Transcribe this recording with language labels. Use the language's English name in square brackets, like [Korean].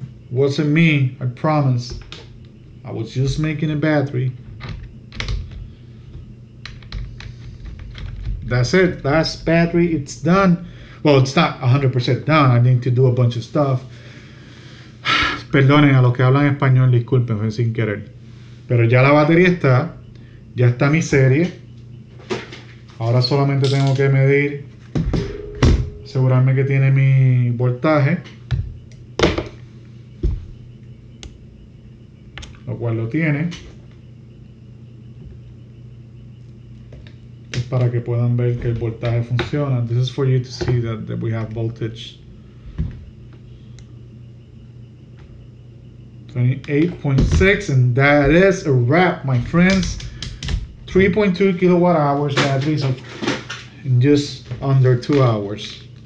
[English] Wasn't me, I promise. I was just making a battery. That's it, last battery, it's done. Well, it's not 100% done, I need to do a bunch of stuff. [Spanish] Perdonen a los que hablan español, disculpen, fue sin querer. Pero ya la batería está, ya está mi serie. Ahora solamente tengo que medir, asegurarme que tiene mi voltaje, lo cual lo tiene. Para que puedan ver que el voltaje funciona. [English] This is for you to see that we have voltage. 28.6, and that is a wrap, my friends. 3.2 kilowatt hours batteries in just under 2 hours.